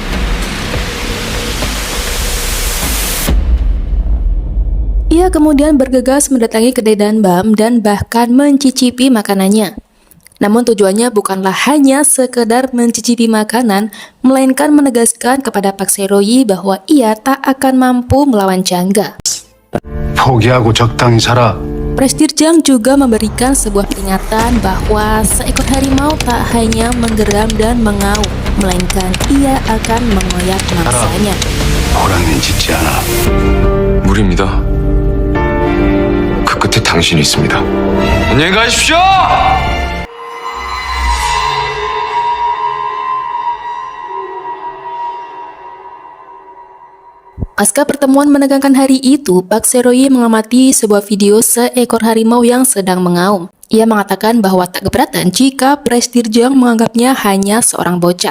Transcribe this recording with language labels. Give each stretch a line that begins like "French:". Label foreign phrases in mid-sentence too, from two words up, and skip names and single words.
Indonesian: Ia kemudian bergegas mendatangi kedai Danbam dan bahkan mencicipi makanannya. Namun tujuannya bukanlah hanya sekedar mencicipi makanan, melainkan menegaskan kepada Park Se-roy bahwa ia tak akan mampu melawan Jangga.
Korean: 포기하고 적당히 살아.
Indonesian: Presdirjang juga memberikan sebuah peringatan bahwa seekor harimau tak hanya menggeram dan mengaum, melainkan ia akan mengoyak mangsanya.
Korean: 호랑이는 짖지 않아. 무리입니다. 그 끝에 당신이 있습니다. 안녕히 가십시오!
Indonesian: Pasca pertemuan menegangkan hari itu, Park Se-roy mengamati sebuah video seekor harimau yang sedang mengaum. Ia mengatakan bahwa tak keberatan jika Presdirjang menganggapnya hanya seorang bocah.